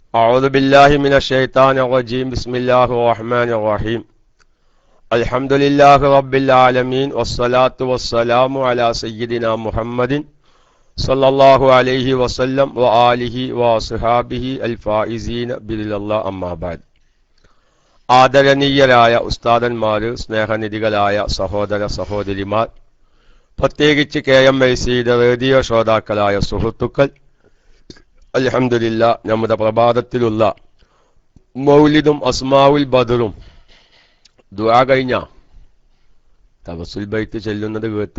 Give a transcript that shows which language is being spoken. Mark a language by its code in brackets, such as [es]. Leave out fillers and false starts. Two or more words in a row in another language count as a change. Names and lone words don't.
[ar] أعوذ بالله من الشيطان الرجيم بسم الله الرحمن الرحيم الحمد لله رب العالمين والصلاة والسلام على سيدنا محمد صلى الله عليه وسلم وآله وصحابه الفائزين برضا الله أما بعد [ml] ആദരണീയരായ ഉസ്താദന്മാര്, സ്നേഹനിധികളായ സഹോദര സഹോദരിമാർ, പ്രത്യേകിച്ച് KMIC-യുടെ റേഡിയോ ശ്രോതാക്കളായ സുഹൃത്തുക്കൾ, അൽഹംദുലില്ലാ നമ്മുടെ പ്രഭാതത്തിലുള്ള മൗലിദും അസ്മാഉൽ ബദറും ദുആ കഴിഞ്ഞ തവസ്സുൽ ബൈത്ത് ചെല്ലുന്നത് കേട്ടു.